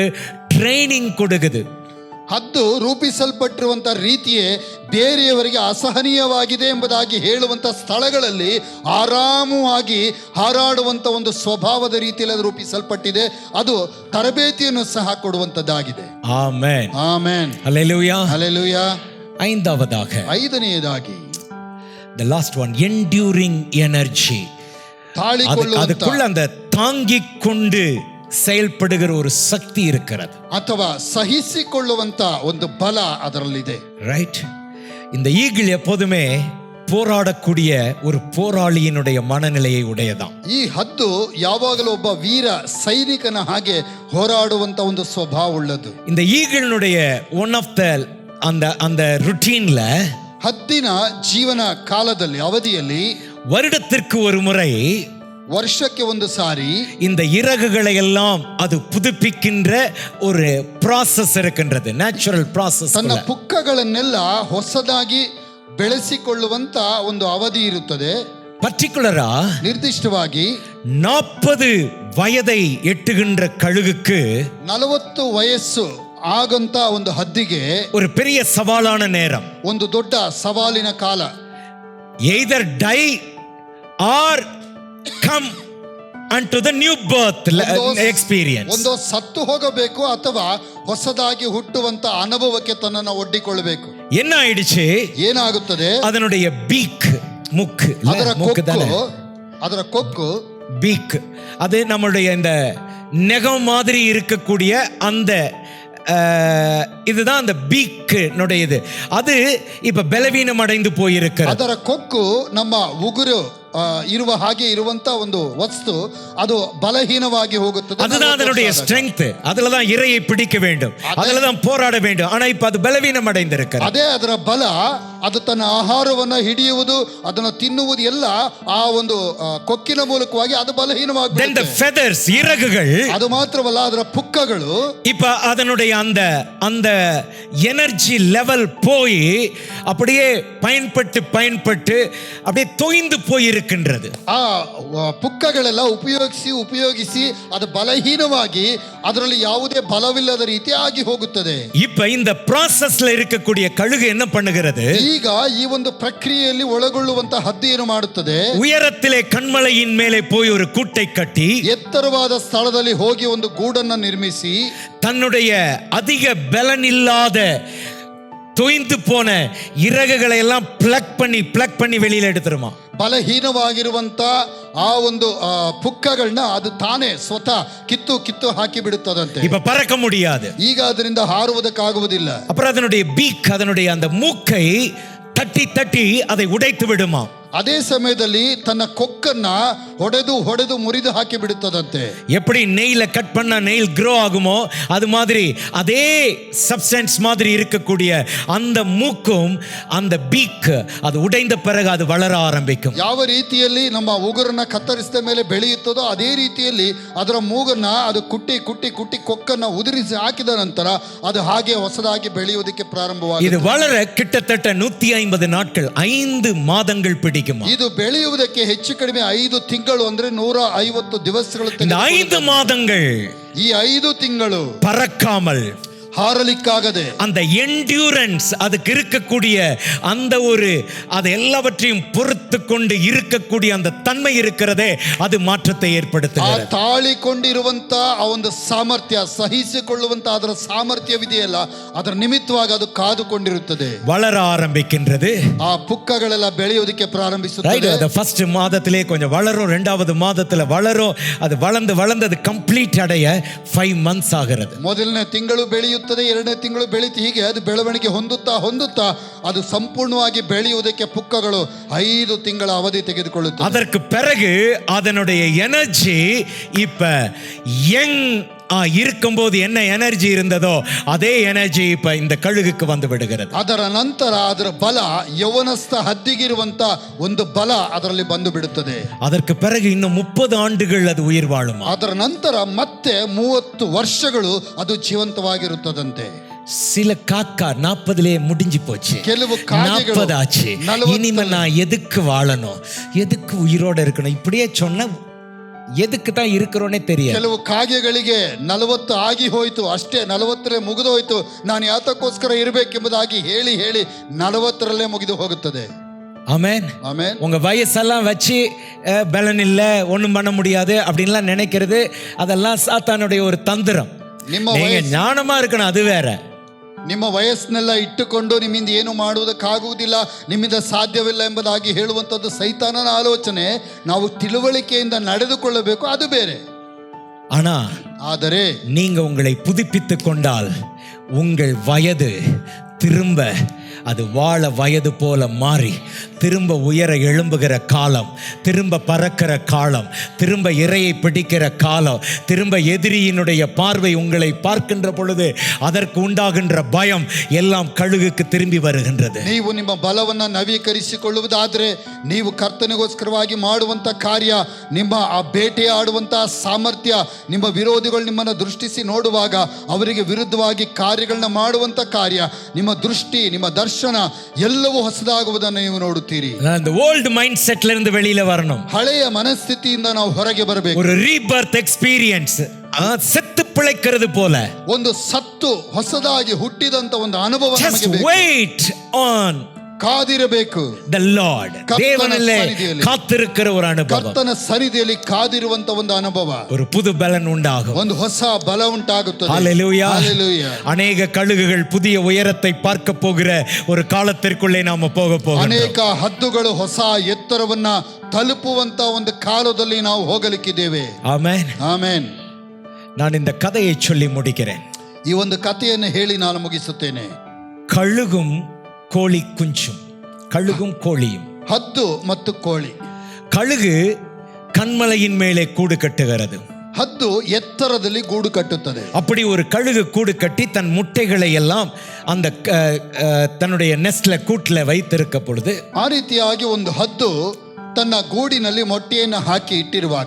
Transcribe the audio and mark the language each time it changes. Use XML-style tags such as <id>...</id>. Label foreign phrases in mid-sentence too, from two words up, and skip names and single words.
<ta>அதுக்கு என்னது? ட்ரைனிங் கொடுக்குது.</ta> <kn>ಹದ್ದು ರೂಪಿಸಲ್ಪಟ್ಟಿರುವಂಥ ರೀತಿಯೇ ಬೇರೆಯವರಿಗೆ ಅಸಹನೀಯವಾಗಿದೆ ಎಂಬುದಾಗಿ ಹೇಳುವಂಥ ಸ್ಥಳಗಳಲ್ಲಿ ಆರಾಮವಾಗಿ ಹಾರಾಡುವಂಥ ಒಂದು ಸ್ವಭಾವದ ರೀತಿಯಲ್ಲಿ ಅದು ರೂಪಿಸಲ್ಪಟ್ಟಿದೆ. ಅದು ತರಬೇತಿಯನ್ನು ಸಹ ಕೊಡುವಂಥದ್ದಾಗಿದೆ. ಆಮೆನ್ ಆಮೆನ್. ಹಲ್ಲೆಲೂಯಾ. ಹಲ್ಲೆಲೂಯಾ.</kn> <en>ஐந்தாவதாக the last one, enduring energy.</en> <ta>அதுக்குள்ள அந்த தாங்கிக் கொண்டு செயல்படுகிற ஒரு சக்தி இருக்கிறது,</ta> <kn>ಅಥವಾ ಸಹಿಸಿಕೊಳ್ಳುವಂತ ಒಂದು ಬಲ ಅದರಲ್ಲಿದೆ.</kn> <ta>ரைட். இந்த ஈகிள் எப்போதுமே போராடக்கூடிய ஒரு போராளியினுடைய மனநிலையை உடையதான்.</ta> <kn>ಈ ಹದ್ದು ಯಾವಾಗಲೂ ಒಬ್ಬ ವೀರ ಸೈನಿಕನ ಹಾಗೆ ಹೋರಾಡುವಂತ ಒಂದು ಸ್ವಭಾವ ಉಳ್ಳದು.</kn> <ta>இந்த ஈகிளினுடைய</ta> <en>one of the</en> <ta>அந்த ருட்டீன்ல,</ta> <kn>ಹದ್ದಿನ ಜೀವನ ಕಾಲದಲ್ಲಿ ಅವಧಿಯಲ್ಲಿ</kn> <ta>வருடத்திற்கு ஒரு முறை,</ta> <kn>ವರ್ಷಕ್ಕೆ ಒಂದು ಸಾರಿ</kn> <ta>இந்த இறகுகளை எல்லாம் அது புதுப்பிக்கின்ற ஒரு ப்ராசஸ் இருக்கின்றது,</ta> <en>natural process.</en> <kn>ತನ್ನ ಪುಕ್ಕಗಳನ್ನೆಲ್ಲ ಹೊಸದಾಗಿ ಬೆಳೆಸಿಕೊಳ್ಳುವಂತ ಒಂದು ಅವಧಿ ಇರುತ್ತದೆ.</kn> <ta>பர்టిகுலரா</ta> <kn>ನಿರ್ದಿಷ್ಟವಾಗಿ</kn> <ta>40 வயதை எட்டுகின்ற கழுகுக்கு,</ta> <kn>40 ವಯಸ್ಸು ಆಗಂತ ಒಂದು ಹದ್ದಿಗೆ</kn> <ta>ஒரு பெரிய சவாலான நேரம்,</ta> <kn>ಒಂದು ದೊಡ್ಡ ಸವಾಲಿನ ಕಾಲ.</kn> <en>either die or come unto the new birth experience.</en> <kn>ಒಂದು ಸತ್ತು ಹೋಗಬೇಕು ಅಥವಾ ಹೊಸದಾಗಿ ಹುಟ್ಟುವಂತ ಅನುಭವಕ್ಕೆ ತನ್ನನ್ನು ಒಡ್ಡಿಕೊಳ್ಳಬೇಕು.</kn> <ta>என்ன ஆயிடுச்சு?</ta> <kn>ಏನಾಗುತ್ತದೆ?</kn> <ta>அதனுடைய பீக், முக்கு, ಅದರ ಕೊಕ್ಕು பீக், அது நம்மளுடைய இந்த நெகம் மாதிரி இருக்கக்கூடிய அந்த இதுதான் அந்த பீக் நுடையது. அது இப்ப பலவீனம் அடைந்து போயிருக்கிறது.</ta> <kn>ಅದರ ಕೊಕ್ಕು ನಮ್ಮ ಉಗುರು ಇರುವ ಹಾಗೆ ಇರುವಂತ ಒಂದು ವಸ್ತು ಅದು ಬಲಹೀನವಾಗಿ ಹೋಗುತ್ತದೆ.</kn> <ta>அதுதான் அதனுடைய ஸ்ட்ரெngth. அதுல தான் இரையை பிடிக்க வேண்டும், அதுல தான் போராட வேண்டும். ஆனா இப்ப அது பலவீனம் அடைந்திருக்கிறது.</ta> <kn>ಅದೇ ಅದರ ಬಲ. ಅದು ತನ್ನ ಆಹಾರವನ್ನ ಹಿಡಿಯುವುದು, ಅದನ್ನು ತಿನ್ನುವುದು ಎಲ್ಲ ಆ ಒಂದು ಕೊಕ್ಕಿನ ಮೂಲಕವಾಗಿ ಅದು ಬಲಹೀನವಾಗುತ್ತದೆ.</kn> <en>then the feathers,</en> <kn>ಇರಗುಗಳು, ಅದು ಮಾತ್ರವಲ್ಲ ಅದರ ಪುಕ್ಕಗಳು</kn> <ta>இப்ப அதனுடைய அந்த</ta> <en>energy level</en> <ta>போய் அப்படியே பயன்பட்டு அப்படியே தொய்ந்து போய் இருக்கின்றது.</ta> <kn>ಆ ಪುಕ್ಕಗಳೆಲ್ಲ ಉಪಯೋಗಿಸಿ ಅದು ಬಲಹೀನವಾಗಿ ಅದರಲ್ಲಿ ಯಾವುದೇ ಬಲವಿಲ್ಲದ ರೀತಿ ಆಗಿ ಹೋಗುತ್ತದೆ.</kn> <ta>இப்ப இந்த ப்ராசஸ்ல இருக்கக்கூடிய கழுகு என்ன பண்ணுகிறது?</ta> <kn>ಈಗ ಈ ಒಂದು ಪ್ರಕ್ರಿಯೆಯಲ್ಲಿ ಒಳಗೊಳ್ಳುವಂತ ಹದ್ದು ಏನು ಮಾಡುತ್ತದೆ?</kn> <ta>உயரத்திலே கண்மலையின் மேலே போய் ஒரு கூட்டை கட்டி,</ta> <kn>ಎತ್ತರವಾದ ಸ್ಥಳದಲ್ಲಿ ಹೋಗಿ ಒಂದು ಗೂಡನ್ನು ನಿರ್ಮಿಸಿ,</kn> <ta>தன்னுடைய அதிக பலன் இல்லாத தொய்ந்து போன இறகுகளை எல்லாம் பிளக் பண்ணி வெளியில எடுத்துருமா.</ta> <kn>ಬಲಹೀನವಾಗಿರುವಂತ ಆ ಒಂದು ಪುಕ್ಕಗಳನ್ನ ಅದು ತಾನೇ ಸ್ವತಃ ಕಿತ್ತು ಹಾಕಿ ಬಿಡುತ್ತದಂತೆ.</kn> <ta>இப்ப பறக்க முடியாது.</ta> <kn>ಈಗ ಅದರಿಂದ ಹಾರುವುದಕ್ಕಾಗುವುದಿಲ್ಲ.</kn> <ta>அப்புறம் அதனுடைய பீக், அதனுடைய அந்த மூக்கை தட்டி அதை உடைத்து விடுமா.</ta> <kn>ಅದೇ ಸಮಯದಲ್ಲಿ ತನ್ನ ಕೊಕ್ಕನ್ನ ಹೊಡೆದು ಮುರಿದು ಹಾಕಿ ಬಿಡುತ್ತದಂತೆ.</kn> <ta>எப்படி நெயில கட் பண்ணா</ta> <en>nail grow</en> <ta>ஆகுமோ அது மாதிரி அதே சப்ஸ்டன்ஸ் மாதிரி இருக்கக்கூடிய அந்த மூக்கும் அந்த பீக் அது உடைந்த பிறகு அது வளர ஆரம்பிக்கும்.</ta> <kn>ಯಾವ ರೀತಿಯಲ್ಲಿ ನಮ್ಮ ಉಗುರನ್ನ ಕತ್ತರಿಸಿದ ಮೇಲೆ ಬೆಳೆಯುತ್ತದೋ ಅದೇ ರೀತಿಯಲ್ಲಿ ಅದರ ಮೂಗನ್ನ ಅದು ಕುಟ್ಟಿ ಕೊಕ್ಕನ್ನ ಉದುರಿಸಿ ಹಾಕಿದ ನಂತರ ಅದು ಹಾಗೆ ಹೊಸದಾಗಿ ಬೆಳೆಯುವುದಕ್ಕೆ ಪ್ರಾರಂಭವಾಗಿದೆ.</kn> <ta>இது வளர கிட்டத்தட்ட 150 நாட்கள், 5 மாதங்கள் பிடிக்கும்.</ta> <kn>ಇದು ಬೆಳೆಯುವುದಕ್ಕೆ ಹೆಚ್ಚು ಕಡಿಮೆ 5 ತಿಂಗಳು ಅಂದ್ರೆ 150 ದಿವಸಗಳು.</kn> <ta>5 மாதங்கள்,</ta> <kn>ಈ 5 ತಿಂಗಳು</kn> <ta>பறக்காமல்,</ta> <kn>ಹಾರಲಿಕ್ಕಾಗದೆ,</kn> <ta>அந்த</ta> <kn>ಎಂಡ್ಯೂರೆನ್ಸ್ ಅದಕ್ಕೆ</kn> <ta>இருக்கக்கூடிய அந்த ஒரு அது எல்லாவற்றையும் பொறுத்து கொண்டு இருக்கக்கூடிய அந்த தன்மை இருக்கிறதே அது மாற்றத்தை ஏற்படுத்துகிறது.</ta> <kn>ಆ ತಾಳಿಕೊಂಡಿರುವಂತ ಆ ಒಂದು ಸಾಮರ್ಥ್ಯ, ಸಹಿಸಿಕೊಳ್ಳುವಂತ ಅದರ ಸಾಮರ್ಥ್ಯವಿದೆಯಲ್ಲ, ಅದರ ನಿಮಿತ್ತವಾಗಿ ಅದು ಕಾದುಕೊಂಡಿರುತ್ತದೆ,</kn> <ta>வளர ஆரம்பிக்கின்றது.</ta> <kn>ಆ ಪುಕ್ಕಗಳೆಲ್ಲ ಬೆಳೆಯುವುದಕ್ಕೆ ಪ್ರಾರಂಭಿಸುತ್ತದೆ.</kn> <ta>அந்த ஃபர்ஸ்ட் மாதத்திலே கொஞ்சம் வளரும், இரண்டாவது மாதத்துல வளரும், அது வளர்ந்து அது ಕಂಪ್ಲೀಟ್ அடைய 5 months ஆகிறது.</ta> <kn>ಮೊದಲನೇ ತಿಂಗಳು ಬೆಳೆಯುತ್ತದೆ, 2ನೇ ತಿಂಗಳು ಬೆಳೀತಿ, ಹೀಗೆ ಅದು ಬೆಳವಣಿಗೆ ಹೊಂದುತ್ತಾ ಅದು ಸಂಪೂರ್ಣವಾಗಿ ಬೆಳೆಯುವುದಕ್ಕೆ ಪುಕ್ಕಗಳು 5 ತಿಂಗಳ ಅವಧಿ ತೆಗೆದುಕೊಳ್ಳುತ್ತದೆ.</kn> <ta>அதற்கு பிறகு அதனுடைய எனர்ஜி இப்ப யங் இருக்கும்போது என்ன எனர்ஜி இருந்ததோ அதே எனர்ஜி இப்ப இந்த கழுகுக்கு வந்து விடுகிறது.</ta> <kn>ಅದರ ನಂತರ ಅದರ ಬಲ ಯೌವನಸ್ಥ ಹದ್ದಿಗಿರುವಂತ ಒಂದು ಬಲ ಅದರಲ್ಲಿ ಬಂದು ಬಿಡುತ್ತದೆ.</kn> <ta>அதற்கு பிறகு இன்னும் 30 ஆண்டுகள் அது உயிர் வாழுமா.</ta> <kn>ಅದರ ನಂತರ ಮತ್ತೆ 30 ವರ್ಷಗಳು ಅದು ಜೀವಂತವಾಗಿರುತ್ತದಂತೆ.</kn> <ta>சில காக்கா 40லே முடிஞ்சு போச்சு,</ta> <kn>ಕೆಲವು ಕಾಗೆಗಳು</kn> <ta>40 ஆச்சு, இனிமே நான் எதுக்கு வாழணும், எதுக்கு உயிரோட இருக்கணும், இப்படியே சொன்ன எதுக்கு தான் இருக்கிறோன்னே தெரியாது.</ta> <kn>ಕೆಲವು ಕಾಗೆಗಳಿಗೆ 40 ಆಗಿ ಹೋಯ್ತು, ಅಷ್ಟೇ 40ರಲ್ಲೇ ಮುಗಿದು ಹೋಯ್ತು. ನಾನು ಯಾತಕ್ಕೋಸ್ಕರ ಇರಬೇಕೆಂಬುದಾಗಿ ಹೇಳಿ ಹೇಳಿ 40ರಲ್ಲೇ ಮುಗಿದು ಹೋಗುತ್ತದೆ.</kn> <ta>ஆமென்.</ta> <kn>ಆಮೆನ್.</kn> <ta>உங்க வயசெல்லாம் வச்சு பலன் இல்லை, ஒன்றும் பண்ண முடியாது அப்படின்லாம் நினைக்கிறது, அதெல்லாம் சாத்தானுடைய ஒரு தந்திரம். நீங்க ஞானமா இருக்கணும், அது வேற.</ta> <kn>ನಿಮ್ಮ ವಯಸ್ಸನ್ನೆಲ್ಲ ಇಟ್ಟುಕೊಂಡು ನಿಮ್ಮಿಂದ ಏನು ಮಾಡುವುದಕ್ಕಾಗುವುದಿಲ್ಲ, ನಿಮ್ಮಿಂದ ಸಾಧ್ಯವಿಲ್ಲ ಎಂಬುದಾಗಿ ಹೇಳುವಂಥದ್ದು ಸೈತಾನನ ಆಲೋಚನೆ. ನಾವು ತಿಳುವಳಿಕೆಯಿಂದ ನಡೆದುಕೊಳ್ಳಬೇಕು, ಅದು ಬೇರೆ.</kn> <ta>ಆದರೆ நீங்க உங்களை புதுப்பித்துக் கொண்டால் உங்கள் வயது திரும்ப அது வாழ வயது போல மாறி திரும்ப உயர எழும்புகிற காலம், திரும்ப பறக்கிற காலம், திரும்ப இரையை பிடிக்கிற காலம், திரும்ப எதிரியினுடைய பார்வை உங்களை பார்க்கின்ற பொழுது அதற்கு உண்டாகின்ற பயம் எல்லாம் கழுகுக்கு திரும்பி வருகின்றது.</ta> <kn>ನೀವು ನಿಮ್ಮ ಬಲವನ್ನು ನವೀಕರಿಸಿಕೊಳ್ಳುವುದಾದರೆ, ನೀವು ಕರ್ತನಿಗೋಸ್ಕರವಾಗಿ ಮಾಡುವಂತ ಕಾರ್ಯ, ನಿಮ್ಮ ಆ ಬೇಟೆಯಾಡುವಂತ ಸಾಮರ್ಥ್ಯ, ನಿಮ್ಮ ವಿರೋಧಿಗಳು ನಿಮ್ಮನ್ನು ದೃಷ್ಟಿಸಿ ನೋಡುವಾಗ ಅವರಿಗೆ ವಿರುದ್ಧವಾಗಿ ಕಾರ್ಯಗಳನ್ನ ಮಾಡುವಂತ ಕಾರ್ಯ, ನಿಮ್ಮ ದೃಷ್ಟಿ, ನಿಮ್ಮ ದರ್ಶನ ಎಲ್ಲವೂ ಹೊಸದಾಗುವುದನ್ನು ನೀವು ನೋಡುತ್ತೀರಿ.</kn> <ta>அந்த</ta> <en>old mind</en> <ta>செட்ல இருந்து வெளியில வரணும்.</ta> <kn>ಹಳೆಯ ಮನಸ್ಥಿತಿಯಿಂದ ನಾವು ಹೊರಗೆ ಬರಬೇಕು.</kn> <ta>ஒரு</ta> <en>rebirth experience,</en> <ta>செத்து பிழைக்கிறது போல</ta> <kn>ಒಂದು ಸತ್ತು ಹೊಸದಾಗಿ ಹುಟ್ಟಿದಂತ ಒಂದು ಅನುಭವ ನಮಗೆ ಬೇಕು.</kn> <en>wait on,</en> <kn>ಕಾದಿರಬೇಕು.</kn> <en>the Lord,</en> <ta>தேவனல்ல காத்திருக்கிற ஒரு அனுபவம்,</ta> <kn>ಕರ್ತನ ಸನ್ನಿಧಿಯಲ್ಲಿ ಕಾದಿರುವಂತ ಒಂದು ಅನುಭವ,</kn> <ta>ஒரு புது பலன் உண்டாகும்,</ta> <kn>ಒಂದು ಹೊಸ ಬಲ ಉಂಟಾಗುತ್ತದೆ.</kn> <ta>ஹalleluya. ஹalleluya. அநேக கழுகுகள் புதிய உயரத்தை பார்க்க போகிற ஒரு காலத்திற்குள்ளே நாம போக போகிறோம்.</ta> <kn>ಅನೇಕ ಹದ್ದುಗಳು ಹೊಸ ಎತ್ತರವನ್ನ ತಲುಪುವಂತ ಒಂದು ಕಾಲದಲ್ಲಿ ನಾವು ಹೋಗಲಿಕ್ಕಿದ್ದೇವೆ.</kn> <ta>ஆமென்.</ta> <kn>ಆಮೆನ್.</kn> <ta>நான் இந்த கதையை சொல்லி முடிக்கிறேன்.</ta> <kn>ಈ ಒಂದು ಕಥೆಯನ್ನು ಹೇಳಿ ನಾನು ಮುಗಿಸುತ್ತೇನೆ.</kn> <ta>கழுகும் கோழி குஞ்சும், கழுகும் கோழியும்.</ta> <kn>ಹದ್ದು ಮತ್ತು ಕೋಳಿ.</kn> <ta>கழுகு கண்மலையின் மேலே கூடு கட்டுகிறது,</ta> <kn>ಹದ್ದು ಎತ್ತರದಲ್ಲಿ ಗೂಡು ಕಟ್ಟುತ್ತದೆ.</kn> <ta>அப்படி ஒரு கழுகு கூடு கட்டி தன் முட்டைகளை எல்லாம் அந்த தன்னுடைய நெஸ்ட்ல கூட்ல வைத்திருக்க பொழுது,</ta> <kn>ಆ ರೀತಿಯಾಗಿ ಒಂದು ಹದ್ದು ತನ್ನ ಗೂಡಿನಲ್ಲಿ ಮೊಟ್ಟೆಯನ್ನು ಹಾಕಿ ಇಟ್ಟಿರುವಾಗ</kn>